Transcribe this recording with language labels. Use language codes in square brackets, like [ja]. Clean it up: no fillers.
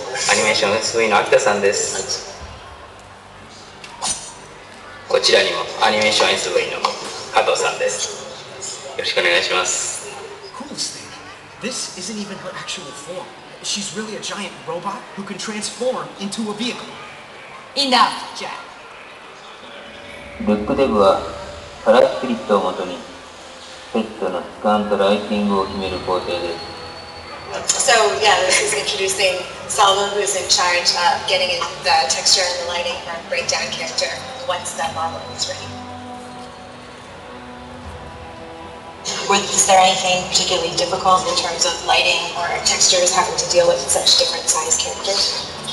[ja] アニメーション SV の秋田さんです。こちらにもアニメーション SV の加藤さんです。よろしくお願いします。 [en] Coolest thing. This isn't even her actual form. She's really a giant robot who can transform into a vehicle. Enough, Jack. [ja] ルックデブはカラースクリプトをもとにセットのスカンとライティングを決める工程です。 [en] So yeah, this is introducing Salvo, who's in charge of getting in the texture and the lighting for breakdown character once that model is ready. Is there anything particularly difficult in terms of lighting or textures having to deal with such different size characters?